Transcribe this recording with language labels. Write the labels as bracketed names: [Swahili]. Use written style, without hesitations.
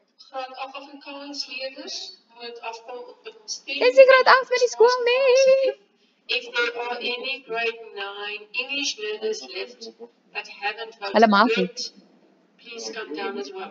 [Afrikaans] Graad 8 Afrikaans leerders moet afkom op die stem. Dis die graad 8 by die skool nie. [English] If there are any grade 9 English learners left that haven't [Afrikaans] Hulle mag nie. [English] voted, please come down as well.